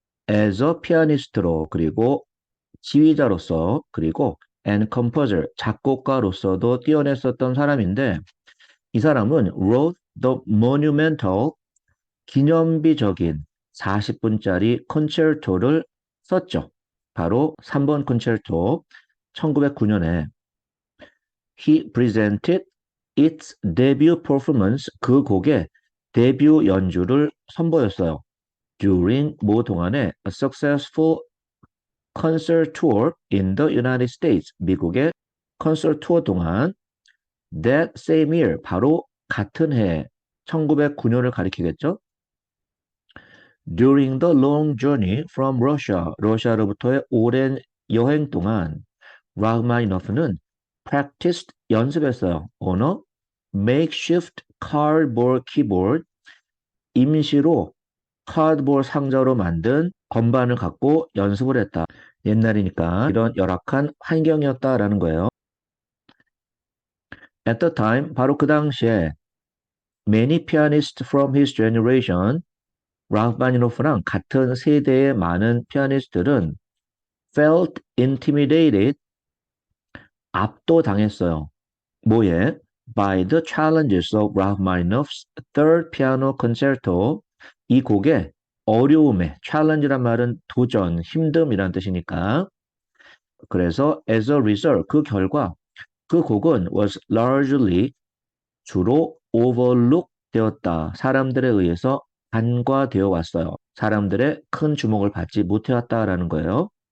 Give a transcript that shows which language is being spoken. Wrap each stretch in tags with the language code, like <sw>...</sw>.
<en>as a pianist</en> <ko>로 그리고 지휘자로서 그리고</ko> <en>and composer</en> <ko>작곡가로서도 뛰어냈었던 사람인데 이 사람은</ko> <en>wrote the monumental</en> <ko>기념비적인 40분짜리 콘체르토를 썼죠. 바로 3번 콘체르토 1909년에</ko> <en>he presented its debut performance</en> <ko>그 곡의 데뷔 연주를 선보였어요.</ko> <en>during</en> <ko>모 동안에</ko> <en>a successful concert tour in the United States</en> <ko>미국의 콘서트 투어 동안</ko> <en>that same year</en> <ko>바로 같은 해 1909년을 가리키겠죠.</ko> <en>During the long journey from Russia</en> <ko>러시아로부터의 오랜 여행 동안 라흐마니노프는</ko> <en>practiced</en> <ko>연습했어요.</ko> <en>on a makeshift cardboard keyboard</en> <ko>임시로 카드보드 상자로 만든 건반을 갖고 연습을 했다. 옛날이니까 이런 열악한 환경이었다라는 거예요.</ko> <en>At the time,</en> <ko>바로 그 당시에</ko> <en>many pianists from his generation,</en> <ko>라흐마니노프랑 같은 세대의 많은 피아니스트들은</ko> <en>felt intimidated,</en> <ko>압도당했어요. 뭐에?</ko> <en>By the challenges of Rachmaninoff's third piano concerto.</en> <ko>이 곡의 어려움에, challenge란 말은 도전, 힘듦이란 뜻이니까. 그래서</ko> <en>as a result,</en> <ko>그 결과 그 곡은</ko> <en>was largely</en> <ko>주로</ko> <en>overlooked</en> <ko>되었다. 사람들에 의해서 간과되어 왔어요. 사람들의 큰 주목을 받지 못해왔다라는 거예요.</ko>